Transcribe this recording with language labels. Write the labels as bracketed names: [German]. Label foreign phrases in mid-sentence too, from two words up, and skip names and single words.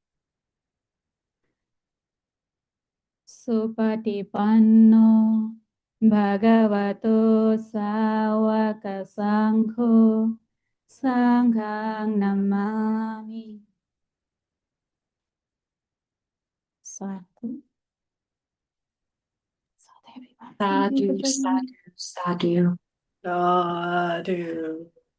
[Pali] Supatipanno Bhagavato Sawaka Sangho Sanghang Namami. Sadhu. Sadhu, [English] everyone. Thank you for Sadhu, joining me. [Pali] sadhu, sadhu. Sadhu.